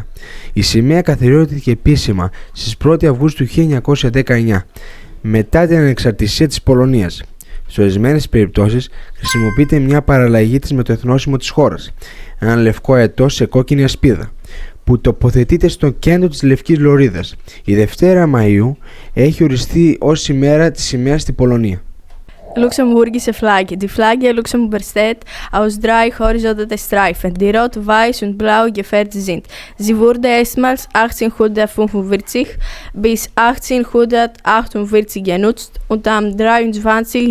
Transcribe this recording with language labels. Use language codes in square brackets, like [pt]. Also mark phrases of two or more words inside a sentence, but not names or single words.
[el] Η σημαία καθιερώθηκε επίσημα στις 1η Αυγούστου 1919, μετά την ανεξαρτησία της Πολωνίας. Σε ορισμένες περιπτώσεις χρησιμοποιείται μια παραλλαγή της με το εθνόσημο της χώρας, ένα λευκό αετό σε κόκκινη ασπίδα, που τοποθετείται στο κέντρο της λευκής λωρίδας. Η Δευτέρα Μαΐου έχει οριστεί ως ημέρα της σημαίας στην Πολωνία. [de] Luxemburgische Flagge. Die Flagge Luxemburg besteht aus 3 horizontalen Streifen, die rot, weiß und blau gefärbt sind. Sie wurde erstmals 1845 bis 1848 genutzt und am 23.